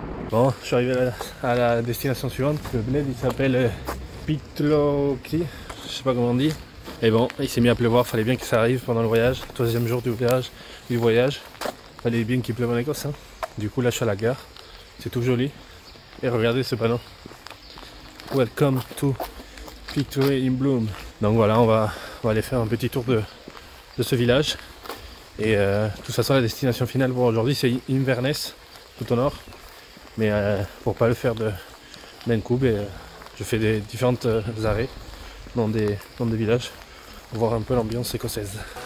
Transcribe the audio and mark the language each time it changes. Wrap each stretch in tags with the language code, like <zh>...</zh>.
<fr>Bon, je suis arrivé à la destination suivante. Le bled il s'appelle Pitlochry, je sais pas comment on dit. Et bon, il s'est mis à pleuvoir, fallait bien que ça arrive pendant le voyage, 3e jour du voyage. Fallait bien qu'il pleuve en Écosse. Hein. Du coup là je suis à la gare. C'est tout joli. Et regardez ce panneau.</fr> <en>Welcome to Pitlochry in Bloom.</en> <fr>Donc voilà, on va aller faire un petit tour de ce village. Et tout ça, la destination finale pour aujourd'hui, c'est Inverness, tout au nord. Mais pour pas le faire d'un coup, je fais des différentes arrêts dans des villages pour voir un peu l'ambiance écossaise.</fr>